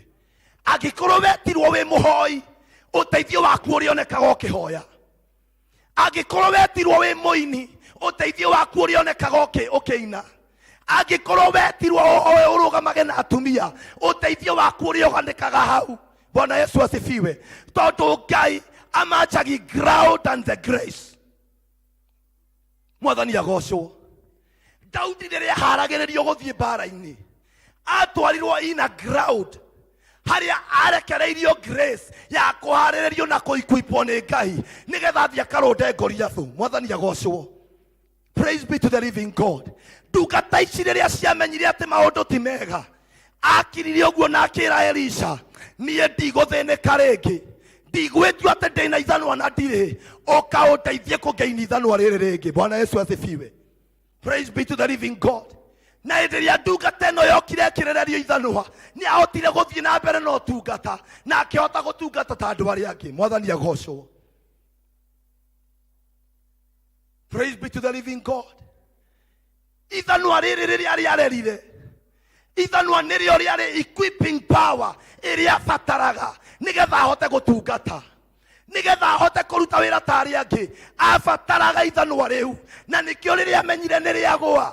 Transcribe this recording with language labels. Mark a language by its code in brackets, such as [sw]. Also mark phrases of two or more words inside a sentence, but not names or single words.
[ki] Angĩkorwo wetirwo wĩ mũhoi, ũteithio waku ũrĩonekaga ũkĩhoya. Angĩkorwo wetirwo wĩ mũini, ũteithio waku ũrĩonekaga ũkĩina. Angĩkorwo wetirwo ũrũgamage na atumia, ũteithio waku ũrĩonekaga hau. [sw] Bwana Yesu asifiwe. [ki] Tondũ Ngai amanjagi [en] ground and the grace. [ki] Mwathani agocwo. Daudi rĩrĩa haragĩrĩrio gũthiĩ mbara-inĩ, atwarirwo ina ground harĩa arekereirio grace ya kũharĩrĩrio na kũikuipwo nĩ Ngai nĩgetha athiĩ akarũnde Goliath. Mwathani agocwo. [en] Praise be to the living God. [ki] Ndungata ici rĩrĩa ciamenyire atĩ maũndũ ti mega, akirire oguo na akira Elisha, niĩ ndigũthĩnĩka rĩngĩ, ndigwĩtio atĩ ndĩna ithanwa na ndirĩ, ũka ũndeithie kũgeini ithanwa rĩrĩ rĩngĩ. [sw] Bwana Yesu asifiwe. [en] Praise be to the living God. [ki] Na hĩndĩ ĩrĩa ndungata ĩno yokire ĩkĩrererio ithanwa, nĩ ahotire gũthiĩ na mbere na ũtungata, na akĩhota gũtungata ta andũ arĩa angĩ. Mwathani agocwo. [en] Praise be to the living God. [ki] Ithanwa rĩrĩ rĩrĩa rĩarerire, ithanwa nĩrĩo rĩarĩ [en] equipping power [ki] ĩrĩa abataraga nĩgetha ahote gũtungata, nĩgetha ahote kũruta wĩra ta arĩa angĩ. Abataraga ithanwa rĩu, na nĩkĩo rĩrĩa amenyire nĩ rĩagũa.